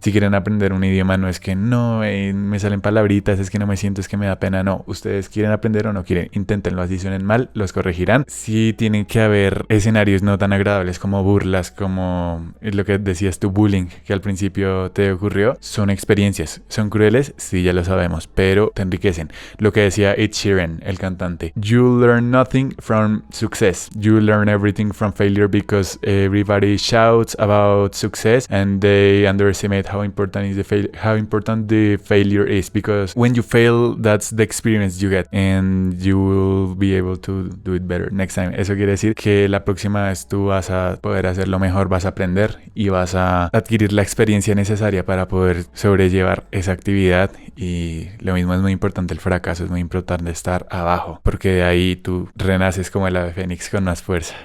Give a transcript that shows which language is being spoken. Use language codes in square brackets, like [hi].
[es] Si quieren aprender un idioma, no es que no me salen palabritas, es que no me siento, es que me da pena. No, ustedes quieren aprender o no quieren, inténtenlo. Así suenen mal, los corregirán. Sí, tienen que haber escenarios no tan agradables como burlas, como lo que decías tú, bullying, que al principio te ocurrió. Son experiencias, son crueles, sí, ya lo sabemos, pero te enriquecen. Lo que decía Ed Sheeran, el cantante: [en] you learn nothing from success, you learn everything from failure, because everybody shouts about success and they underestimate how important the failure is, because when you fail, that's the experience you get and you will be able to do it better next time. [es] Eso quiere decir que la próxima vez tú vas a poder hacerlo mejor, vas a aprender y vas a adquirir la experiencia necesaria para poder sobrellevar esa actividad. Y lo mismo, es muy importante el fracaso, es muy importante estar abajo, porque de ahí tú renaces como el ave fénix con más fuerza.